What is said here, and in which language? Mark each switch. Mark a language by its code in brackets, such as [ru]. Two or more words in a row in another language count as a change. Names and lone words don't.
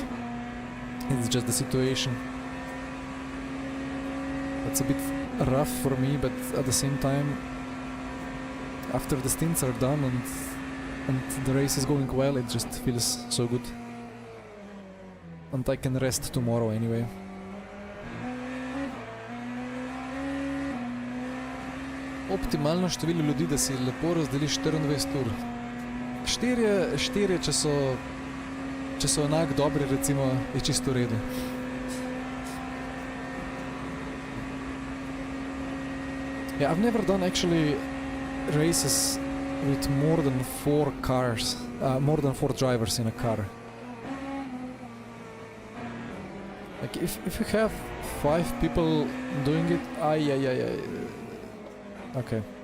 [en] It's just the situation. That's a bit rough for me, but at the same time, after the stints are done and the race is going well, it just feels so good. And I can rest tomorrow anyway. [sl] Optimalno število ljudi, da si lepo razdeliš 24 ur. Štirje, če so enak dobri, recimo, je čisto v redu. [en] Yeah, I've never done actually races with more than 4 cars, more than 4 drivers in a car. Like if you have 5 people doing it, okay.